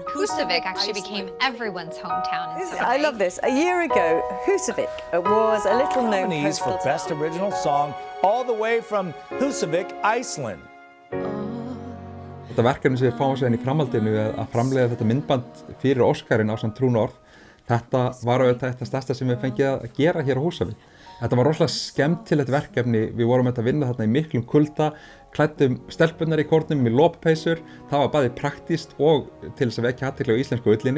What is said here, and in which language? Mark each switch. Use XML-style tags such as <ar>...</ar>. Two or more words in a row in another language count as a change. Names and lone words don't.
<en>Húsavík actually became everyone's hometown in some way. I love this. A year ago, Húsavík was a little known Nominees for Best Original Song all the way from Húsavík, Iceland.</en> <is>Þetta verkefni sem við fáum sér í framhaldinu að framleiða þetta myndband fyrir Óskarinn ásamt True North, þetta var auðvitað eitt af stærsta sem við fengið að gera hér á Húsavík. Þetta var rosalega skemmtilegt verkefni, við vorum að vinna þarna í miklum kulda, klæddum stelpunnar í kórnum í loppeysur, það var bæði praktískt og til þess að vekja athygli á íslensku ullinni.</is>